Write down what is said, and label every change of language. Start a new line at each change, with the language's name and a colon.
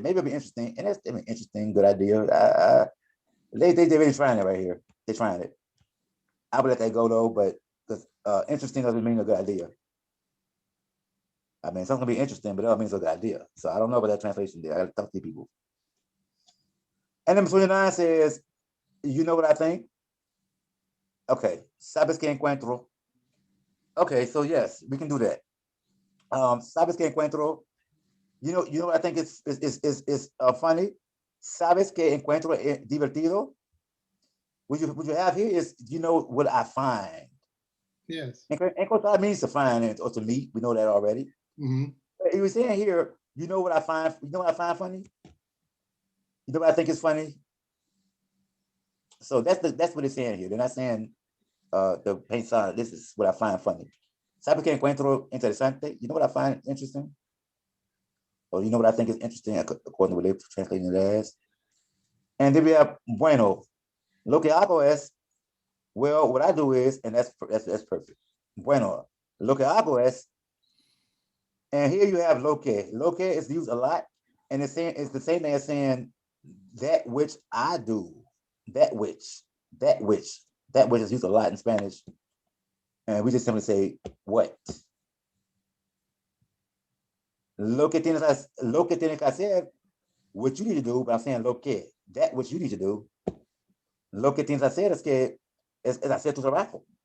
English: Maybe it'll be interesting, and that's an interesting, good idea. They're really trying it right here. They're trying it. I would let that go though, but because interesting doesn't mean a good idea. I mean, something can be interesting, but that means a good idea. So I don't know about that translation there. I got to talk to people. And number 29 says, you know what I think?
Spanish: Okay, sabes que encuentro.
English: Okay, so yes, we can do that.
Spanish: Sabes que encuentro.
English: You know what I think is funny?
Spanish: Sabes que encuentro divertido.
English: What you have here is, you know what I find. Yes. Encontrar means to find or to meet. We know that already. Mm-hmm. He was saying here, you know what I find? You know what I find funny? You know what I think is funny? So that's what it's saying here. They're not saying the pensar, this is what I find funny.
Spanish: ¿Sabe que encuentro interesante?
English: You know what I find interesting? Or you know what I think is interesting according to what they're translating it as? And then we have bueno.
Spanish: Lo que hago es,
English: well, what I do is, and that's perfect.
Spanish: Bueno, lo que hago es,
English: and here you have lo que. Lo que is used a lot. And it's the same thing as saying that which I do, that which is used a lot in Spanish. And we just simply say what.
Spanish: Lo que tienes que hacer,
English: what you need to do, but I'm saying lo que, that which you need to do.
Spanish: Lo que tienes que hacer es hacer tu trabajo.